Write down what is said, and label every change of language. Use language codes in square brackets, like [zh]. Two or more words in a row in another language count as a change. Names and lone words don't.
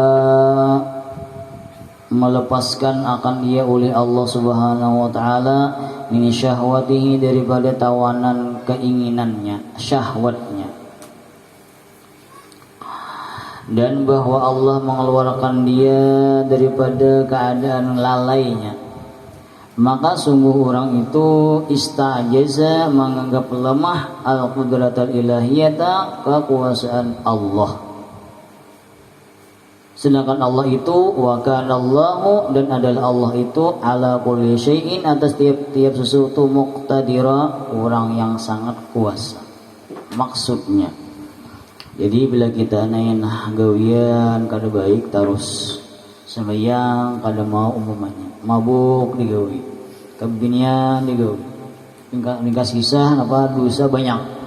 [id] melepaskan akan dia oleh Allah [ar] سبحانه وتعالى من شهوته, [id] daripada tawanan keinginannya, syahwatnya, dan bahwa Allah mengeluarkan dia daripada keadaan lalainya, maka sungguh orang itu istajaza, menganggap lemah [ar] القدرة الإلهية, [id] kekuasaan Allah. Sedangkan Allah itu [ar] وكان الله, [id] dan adalah Allah itu [ar] على كل شيء, [id] atas tiap-tiap sesuatu, muqtadira, orang yang sangat kuasa. [bjn] Maksudnya, jadi bila kita nainah gawian kada baik terus sembahyang kada mau, umumnya mabuk digawi, kebinian digawi, tingkah sisah apa dosa banyak.